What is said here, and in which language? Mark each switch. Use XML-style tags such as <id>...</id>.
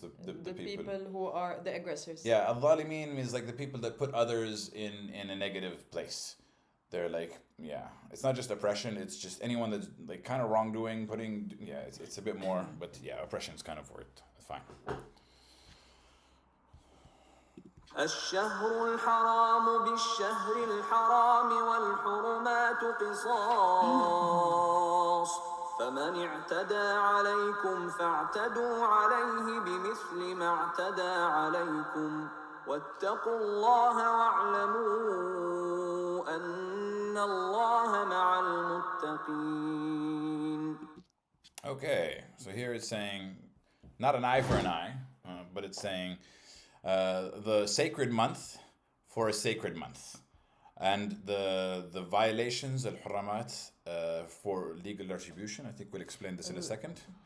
<en>the people who are the aggressors. Yeah, al-zalimin means like the people that put others in a negative place. they're like, yeah, it's not just oppression, it's just anyone that's like kind of wrongdoing, it's a bit more, but yeah, oppression is kind of word. Fine.</en> <ar>الشهر الحرام بالشهر الحرام والحرمات قصاص فمن اعتدى عليكم فاعتدوا عليه بمثل ما اعتدى عليكم واتقوا الله واعلموا أن الله مع المتقين.</ar> <en>Okay, so here it's saying not an eye for an eye, but it's saying the sacred month for a sacred month, and the violations al-huramat for legal retribution. I think we'll explain this in a second.</en>